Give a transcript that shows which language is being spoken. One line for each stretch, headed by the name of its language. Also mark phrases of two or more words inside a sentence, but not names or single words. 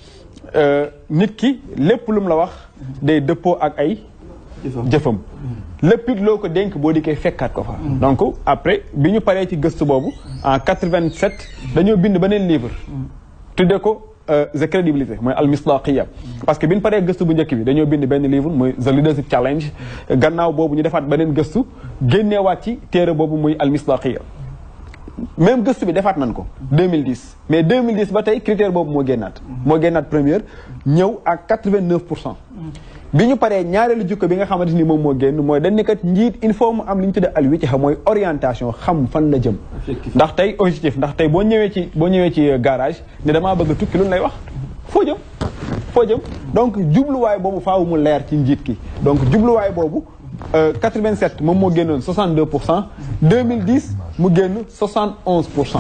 Wolof: nit ki lépp lu mu la wax day dëppoo ak ay jëfam lépp it loo ko dénk boo di koy fekkaat ko fa donc après bi ñu paree ci gëstu boobu en 87 dañoo bind beneen livre tuddee ko
English: the credibility
Wolof: mooy
Arabic: المصداقية
French: parce que
Wolof: bi ñu paree gëstu bu njëkk bi dañoo bind benn livre mooy
English: the leadership challenge
Wolof: gannaaw boobu ñu defaat beneen gëstu génneewaat ci téere boobu muy
Arabic: المصداقية
Wolof: même gëstu bi defaat nañ ko 2010 mais 2010 ba tey critère boobu moo génnaat première ñëw ak 89%. bi ñu paree ñaareelu jukko bi nga xamante ni moom moo génn mooy dañ ne kat njiit
French: il faut
Wolof: mu am li ñu tuddee
Arabic: الوجهة
Wolof: mooy orientation xam fan la jëm ndax tey objectif ndax tey boo ñëwee ci garage ne damaa bëgg a tukki lu lay wax foo jëm donc jubluwaay boobu faaw mu leer ci njiit ki donc jubluwaay boobu 87 moom moo génnoon 62%, 2010 mu génn 71%.